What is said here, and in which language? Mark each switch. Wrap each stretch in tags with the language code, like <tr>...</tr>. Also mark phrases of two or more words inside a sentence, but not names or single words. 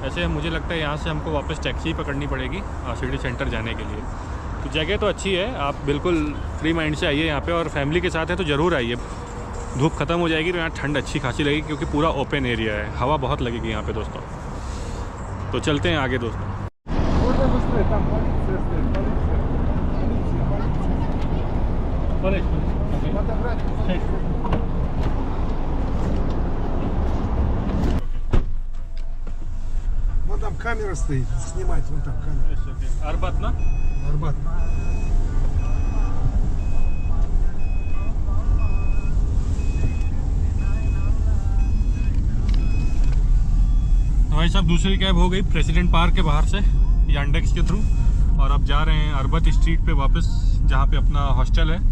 <hi>वैसे मुझे लगता है यहाँ से हमको वापस टैक्सी पकड़नी पड़ेगी सिटी सेंटर जाने के लिए। तो जगह तो अच्छी है, आप बिल्कुल</hi> <en>free mind</en> <hi>से आइए यहाँ पे, और फैमिली के साथ है तो ज़रूर आइए। धूप ख़त्म हो जाएगी तो यहाँ ठंड अच्छी खासी लगेगी, क्योंकि पूरा</hi> <en>open area</en> <hi>है, हवा बहुत लगेगी यहाँ पे दोस्तों। तो चलते हैं आगे दोस्तों।</hi> <ru>Вот там камера стоит, снимать, вон там камера.</ru> <hi>Арбат, ना? Арбат. तो भाई साहब दूसरी कैब हो गई प्रेसिडेंट पार्क के बाहर से यांडेक्स के थ्रू, और अब जा रहे हैं अरबत स्ट्रीट पे वापस, जहाँ पे अपना हॉस्टल है।</hi>